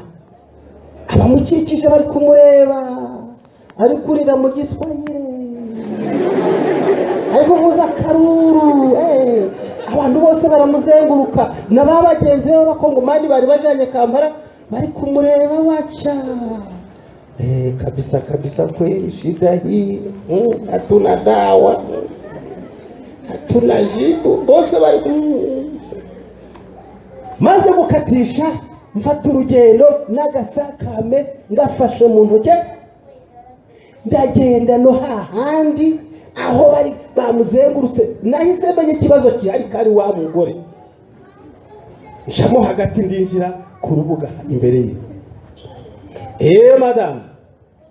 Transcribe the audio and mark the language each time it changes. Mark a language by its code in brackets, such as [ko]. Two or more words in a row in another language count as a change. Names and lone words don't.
[rw] Abamukikije bari kumureba, ari kurira mu Giswahili, ari kuvuza akaruru. Abantu bose baramuzenguruka, n'ababagenzi b'abakongomani bari bajanye Kampala bari kumureba wacha. [sw] Kabisa kweli shida hii, hatuna dawa, hatuna jibu, [rw] bose bari maze gukatisha. Mfata urugendo n'agasakame ngafashe mu ntoke, ndagenda no hahandi aho bari bamuzengurutse. Nahise menye ikibazo kihari kari wa mugore, njamo hagati ndinjira ku rubuga imbere ye.